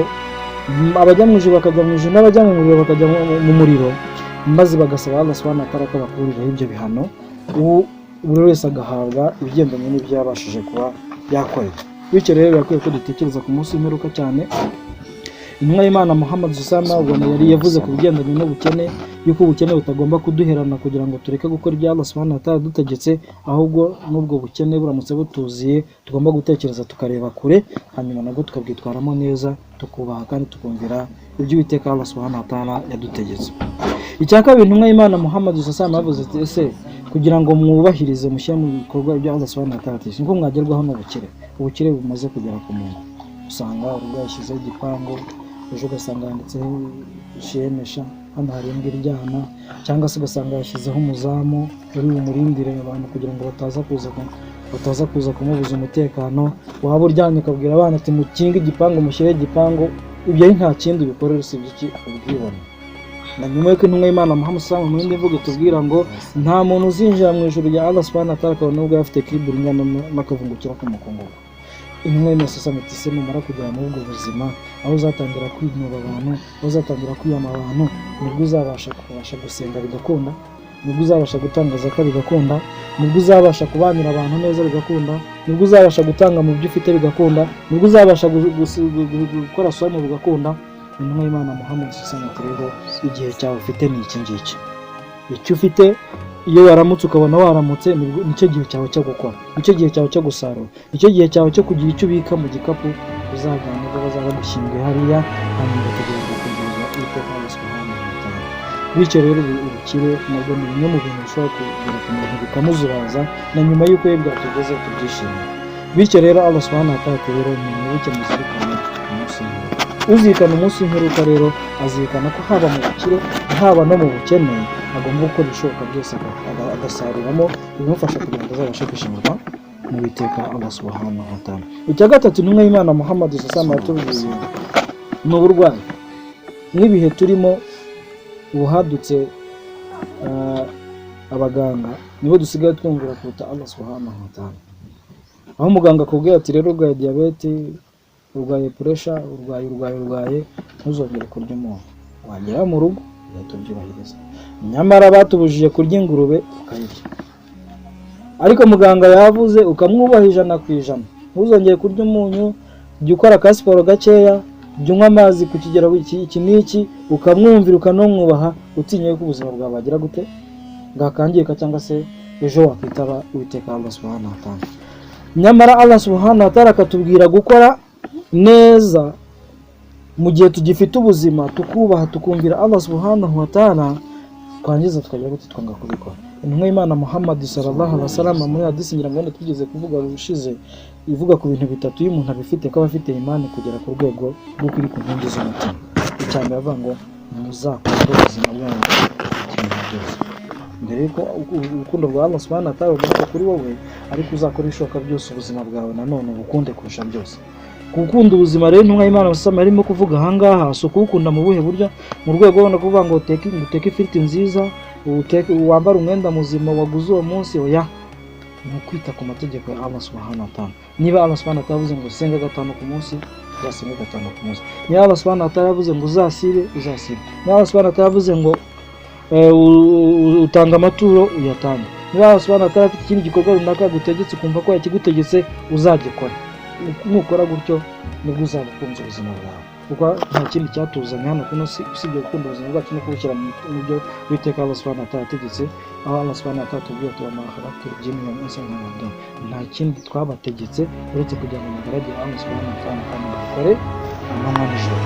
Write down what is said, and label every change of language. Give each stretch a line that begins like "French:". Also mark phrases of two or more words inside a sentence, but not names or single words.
Kinyarwanda: Abajya mu ijoro bakajya mu ijoro, n'abajya mu muriro bakajya mu muriro, maze bagasaba
Arabic: الله سبحانه وتعالى
Kinyarwanda: ko bakuriraho ibyo bihano, buri wese agahabwa ibigendanye n'ibyo yabashije kuba yakorera. bityo rero birakwiye ko dutekereza ku munsi w'imperuka cyane. Intumwa y'Imana Muhammad
Arabic: صلى الله عليه وسلم
Kinyarwanda: yari yavuze ku bigendanye n'ubukene yuko ubukene butagomba kuduherana kugira ngo tureke gukora ibyo
Arabic: الله سبحانه وتعالى
Kinyarwanda: dutegetse, ahubwo n'ubwo bukene buramutse butuziye tugomba gutekereza tukareba kure, hanyuma nabwo tukabwitwaramo neza, tukubaha kandi tukumvira ibyo Uwiteka
Arabic: الله سبحانه وتعالى
Kinyarwanda: yadutegetse. Icya kabiri, intumwa y'Imana Muhammad
Arabic: صلى الله عليه وسلم
Kinyarwanda: yavuze ese kugira ngo mwubahirize mushyire mu bikorwa ibyo
Arabic: الله سبحانه وتعالى
Kinyarwanda: yategetse, niko mwagerwaho n'ubukire. Ubukire bumaze kugera ku muntu, usanga urugo yashyizeho igipangu, ejo ugasanga yanditseho ishemesha, hano hari imbwa iryana, cyangwa se ugasanga yashyizeho umuzamu uri bumurindire abantu kugira ngo bataza kuza kumubuza umutekano. Waba uryamye ukabwira abana ati mukinge igipangu, mushyire igipangu. Ibyo ari nta kindi bikorera usibye iki? Ubwibone. Na nyuma y'uko intumwa y'Imana Muhammad
Arabic: صلى الله عليه وسلم
Kinyarwanda: mu yindi mvugo tubwira ngo nta muntu uzinjira mu ijuru rya
Arabic: الله سبحانه وتعالى
Kinyarwanda: akaba nubwo afite kiburi ingana n'akavungukira k'umukungugu. Intumwa y'Imana
Arabic: صلى الله عليه وسلم
Kinyarwanda: numara kugera muri ubwo buzima, aho uzatangira kwinura abantu, aho uzatangira kwiyama abantu, nibwo uzabasha gusenga bigakunda, nibwo uzabasha gutanga zakat bigakunda, nibwo uzabasha kubanira abantu neza bigakunda, nibwo uzabasha gutanga mu byo ufite bigakunda, nibwo uzabasha gukora somo bigakunda. Intumwa y'Imana Muhammad
Arabic: صلى الله عليه وسلم
Kinyarwanda: rero igihe cyawe ufite ni iki ngiki. Icyo ufite iyo waramutse ukabona waramutse, nicyo gihe cyawe cyo gukora, nicyo gihe cyawe cyo gusarura, nicyo gihe cyawe cyo kugira icyo ubika mu gikapu uzajyana ubwo bazaba bagushyinguye hariya, hanyuma ugategereza kugereza Uwiteka
Arabic: الله سبحانه وتعالى.
Kinyarwanda: Bityo rero ubukire nabwo ni bimwe mu bintu bishobora kugera ku muntu bikamuzuraza, na nyuma y'uko ye bwatugeze tubyishimiye. Bityo rero
Arabic: الله سبحانه وتعالى
Kinyarwanda: rero ni mwibuke muzirikane umunsi w'imperuka. Uzirikana umunsi w'imperuka rero azirikana ko haba mu bukire haba no mu bukene agomba gukora ibishoboka byose agasaruramo bimufasha kugira ngo azabashe kwishimirwa mu Uwiteka
Arabic: الله سبحانه وتعالى.
Kinyarwanda: Icya gatatu, intumwa y'Imana Muhammad
Arabic: صلى الله عليه وسلم
Kinyarwanda: yatubwiye ni uburwayi. N'ibihe turimo ubu hadutse abaganga nibo dusigaye twumvira kuruta
Arabic: الله سبحانه وتعالى.
Kinyarwanda: Aho muganga akubwira ati rero urwaye diyabete, urwaye pressure, urwaye ntuzongere kurya umuntu. Wagera mu rugo yatubyubahiriza. Nyamara batubujije kurya ingurube ukayirya. Ariko muganga yavuze ukamwubaha 100%. Ntuzongere kurya umunyu, jya ukora ka siporo gakeya, jya unywa amazi ku kigero iki n'iki, ukamwumvira ukanomwubaha, utinye ko ubuzima bwawe bagira gute bwakangirika cyangwa se ejo wakwitaba Uwiteka
Arabic: الله سبحانه وتعالى.
Kinyarwanda: Nyamara
Arabic: الله سبحانه وتعالى
Kinyarwanda: akatubwira gukora neza mu gihe tugifite ubuzima, tukubaha tukumvira
Arabic: الله سبحانه وتعالى,
Kinyarwanda: twangiza tukajya gute twanga kubikora. Intumwa y'Imana Muhammad
Arabic: صلى الله عليه وسلم
Kinyarwanda: muri hadisi nyirango twigeze kuvuga rushize ivuga ku bintu bitatu iyo umuntu abifite ko abafite imani kugera ku rwego rwo kuri ku nkingi z'umutima. Icyambere avuga ngo muzakunda ubuzima bwanyu cyane byose. Mbere yuko urukundo rwa
Arabic: الله سبحانه وتعالى
Kinyarwanda: rugomba kuri wowe, ariko uzakora ibishoboka byose ubuzima bwawe nanone ubukunde kurusha byose. Gukunda ubuzima rero intumwa y'Imana sallallahu arimo kuvuga ahangaha so kuwukunda mu buhe buryo, mu rwego rwo kuvuga ngo uteke ifiriti nziza, wambara umwenda muzima waguze uwo munsi, oya, ni ukwita ku mategeko ya
Arabic: الله سبحانه وتعالى.
Kinyarwanda: Niba
Arabic: الله سبحانه وتعالى
Kinyarwanda: yavuze ngo senga 5 ku munsi, uzasenga 5 ku munsi. Niba
Arabic: الله سبحانه وتعالى
Kinyarwanda: yavuze ngo uzasibe, uzasibe. Niba
Arabic: الله سبحانه وتعالى
Kinyarwanda: yavuze ngo utanga amaturo, uyatanga. Niba
Arabic: الله سبحانه وتعالى
Kinyarwanda: afite ikindi gikorwa runaka gutegetse kumva ko yakigutegetse, uzagikora. Nukora gutyo nibwo uzabukunze ubuzima bwawe, kuko nta kindi cyatuzanye hano kuno usibye gukunda ubuzima bwacu no kubushyira mu byo Uwiteka
Arabic: الله سبحانه وتعالى
Kinyarwanda: yategetse. Aho
Arabic: الله سبحانه وتعالى
Kinyarwanda: atubwira ati
Arabic: وما خلقت الجن والإنس إلا ليعبدون,
Kinyarwanda: nta kindi twabategetse uretse kugira ngo mugaragire
Arabic: الله سبحانه وتعالى
Kinyarwanda: kandi mukore amanywa n'ijoro.